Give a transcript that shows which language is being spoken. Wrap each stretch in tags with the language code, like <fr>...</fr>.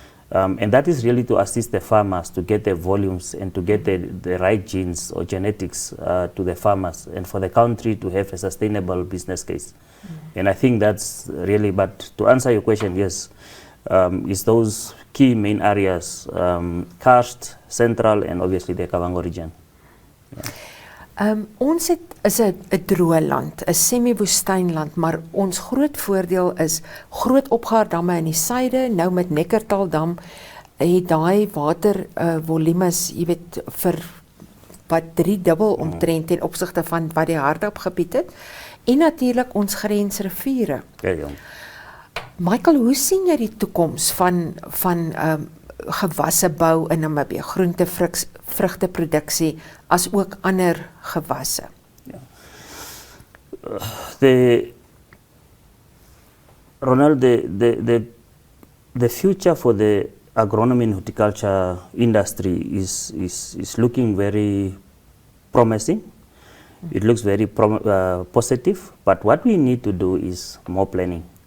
<en>And that is really to assist the farmers to get the volumes and to get the right genes or genetics to the farmers and for the country to have a sustainable business case. And I think that's really, but to answer your question, yes, is those key main areas, Karst, Central, and obviously the Kavango region. Yeah.</en> <af>Ons is 'n droë land, 'n semi-woestynland, maar ons groot voordeel is groot opgaardamme in die suide. Nou met Nekkertaldam het daai water volumes, jy weet, vir wat 3-dubbel omtrent ten opsigte van wat die Hardap-gebied het. En natuurlik ons grensriviere. Ja. Michael, hoe sien jy die toekoms van gewasse bou in Namibië, groente, vrugteproduksie as ook ander gewasse?</af> <en>Ronald, the future for the agronomy and horticulture industry is looking very promising. It looks very positive, but what we need to do is more planning.</en>